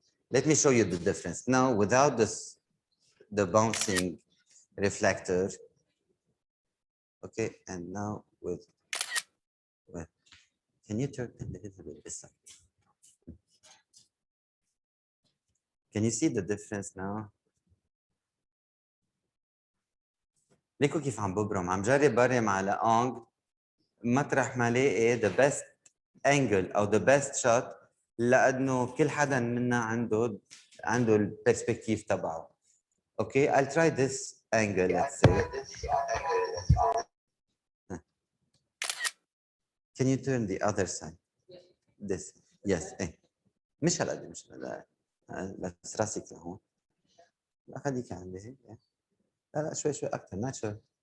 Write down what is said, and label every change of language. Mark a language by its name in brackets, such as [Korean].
[English] Let me show you the difference now without the bouncing reflector. Okay, and now with can you turn a little bit this side? Can you see the difference now? [Arabic] ليكوا كيف عم ببرم، عم جرب برم على انجل مطرح ما لاقي [English] the best angle [Arabic] او [English] the best shot، [Arabic] لانه كل حدا منا عنده البرسبكتيف تبعه. [English] Okay, I'll try this angle, let's say. Can you turn the other side? This. Yes. [Arabic] مش هالقد مش بس راسك لهون. لا خليك عندي هيك. لا شوي اكثر ناتشرال.